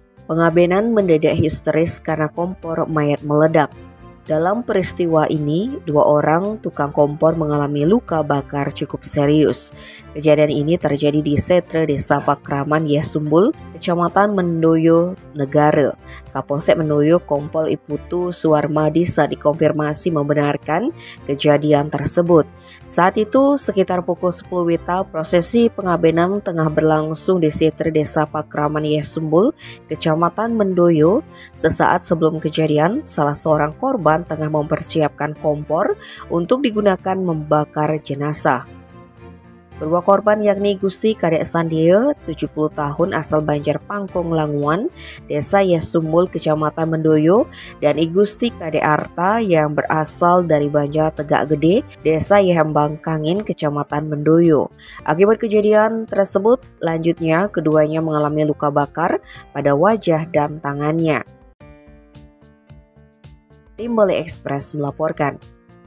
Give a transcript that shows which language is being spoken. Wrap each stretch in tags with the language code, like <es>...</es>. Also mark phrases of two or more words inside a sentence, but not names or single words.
<id>Pengabenan mendadak histeris karena kompor mayat meledak. Dalam peristiwa ini, 2 orang tukang kompor mengalami luka bakar cukup serius. Kejadian ini terjadi di Setre Desa Pakraman Yesumbul, Kecamatan Mendoyo Negara. Kapolsek Mendoyo Kompol Iputu Suwarmadi saat dikonfirmasi membenarkan kejadian tersebut. Saat itu sekitar pukul 10 WITA, prosesi pengabenan tengah berlangsung di Setre Desa Pakraman Yesumbul, Kecamatan Mendoyo. Sesaat sebelum kejadian, salah seorang korban tengah mempersiapkan kompor untuk digunakan membakar jenazah. Kedua korban yakni Gusti Kadek Sandia, 70 tahun asal Banjar Pangkong Languan, Desa Yesumbul, Kecamatan Mendoyo, dan I Gusti Kadek Arta yang berasal dari Banjar Tegak Gede, Desa Yehembang Kangin, Kecamatan Mendoyo. Akibat kejadian tersebut, lanjutnya keduanya mengalami luka bakar pada wajah dan tangannya. Tim Bali Express melaporkan.</id>